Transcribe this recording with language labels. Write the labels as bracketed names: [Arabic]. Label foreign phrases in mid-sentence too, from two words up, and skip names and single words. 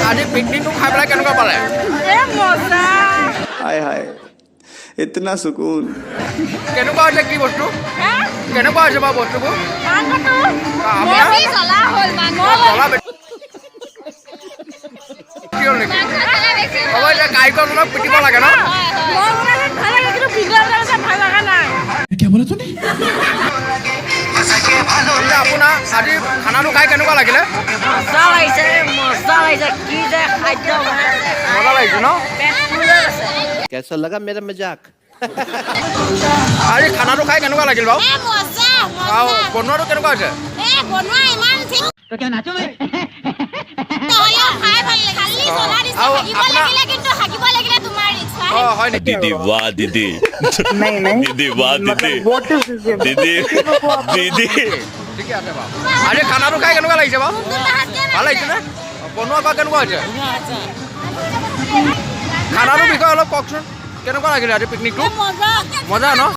[Assamese] পিকনিকটো খাই পেলাই কেনেকুৱা পালে মজা [Hindi] हाय हाय इतना सुकून [Assamese] কেনেকুৱা হৈছে কি বস্তু কেনেকুৱা হৈছে বাৰু বস্তুবোৰ আপোনাৰ হ'ব এতিয়া কাৰিকৰ অলপ পিটিব লাগে ন আপোনাৰ আজি খানাটো খাই কেনেকুৱা লাগিলে মজা লাগিছে কি যে খাদ্য মজা লাগিছে ন [Hindi] कैसा लगा मेरा मजाक [Assamese] আজি খানাটো খাই কেনেকুৱা লাগিল বাৰু আৰু বনোৱাটো কেনেকুৱা হৈছে হয় নেকি [Hindi] दीदी वाह दीदी दीदी वाह दीदी दीदी दीदी [Assamese] ঠিকে আছে বাৰু আজি খানাটো খাই কেনেকুৱা লাগিছে বাৰু ভাল লাগিছে নে বনোৱা বা কেনেকুৱা হৈছে খানাটোৰ বিষয়ে অলপ কওকচোন কেনেকুৱা লাগিলে আজি পিকনিকটো মজা ন